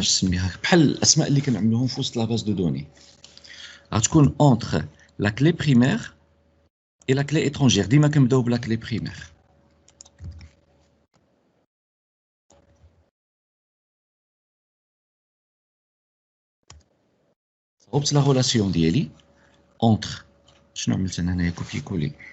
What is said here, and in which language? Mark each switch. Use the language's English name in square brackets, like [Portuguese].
[Arabic] سميها بحال الاسماء اللي كنعملوهم في وسط لا باز دو دوني. غتكون [French] entre la clé primaire et la clé étrangère. [Arabic] ديما كنبداو بلا clé primaire. صوبت لا relation ديالي entre شنو عملت انا هنايا كوبي كولي.